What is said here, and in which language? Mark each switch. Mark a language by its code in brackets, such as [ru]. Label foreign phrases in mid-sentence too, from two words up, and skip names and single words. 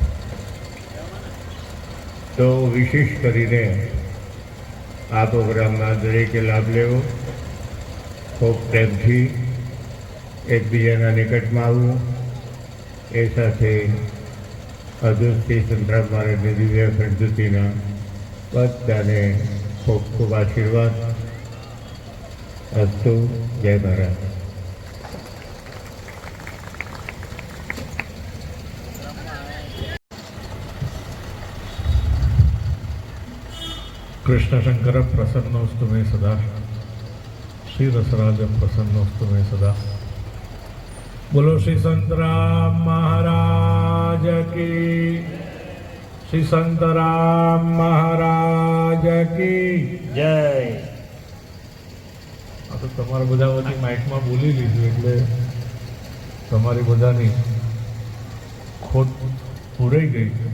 [gu] તો વિશેષ કરીને આ પ્રોગ્રામમાં દરેકે લાભ લેવો, ખૂબ પ્રેમથી એકબીજાના નિકટમાં આવવું, એ સાથે અદૃષ્ટિ સંતરામ મહારાજની દિવ્ય ખંડજ્યોતિના બધાને ખૂબ ખૂબ આશીર્વાદ. અસ્તુ. જય મહારાજ. [sa] कृष्णशंकर प्रसन्नोस्तु मे सदा, श्री रसराज प्रसन्नोस्तु मे सदा. [gu] બોલો શ્રી સંત રામ મહારાજ કી, શ્રી સંત રામ મહારાજ કી. જય. આ તો તમારા બધા વચ્ચે માઇકમાં બોલી લીધું એટલે તમારી બધાની ખોટ પૂરાઈ ગઈ.